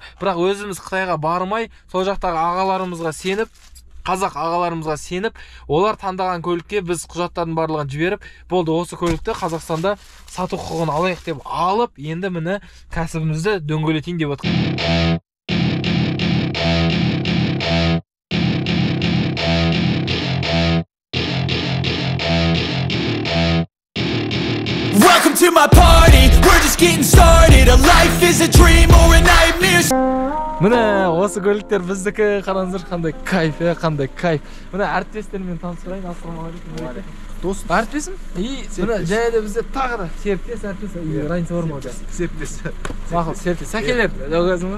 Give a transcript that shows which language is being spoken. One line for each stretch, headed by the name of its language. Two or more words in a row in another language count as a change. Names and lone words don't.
Kazakh: Бірақ өзіміз Қытайға бармай, сол жақтағы ағаларымызға сеніп, қазақ ағаларымызға сеніп, олар таңдаған көлікке біз құжаттардың барлығын жіберіп, болды осы көлікті Қазақстанда сату құқығын алайық деп алып, енді міне кәсібімізді дөңгелетейін деп отыр.
English: Welcome to my party, we're just getting started. A life is a dream or a nightmare.
Kazakh: Міне осы көліктер біздікі, қараңыздар қандай кайф, қандай кайф. Міне әріптестермен таныстырайын. Ассалаумағалейкум. Дос. Әріптесім? Міне және де бізде тағы да серіктес әріптес. Разница бар ма? Серіктес. Мақұл, серіктес. Сәкелер, өңгізім.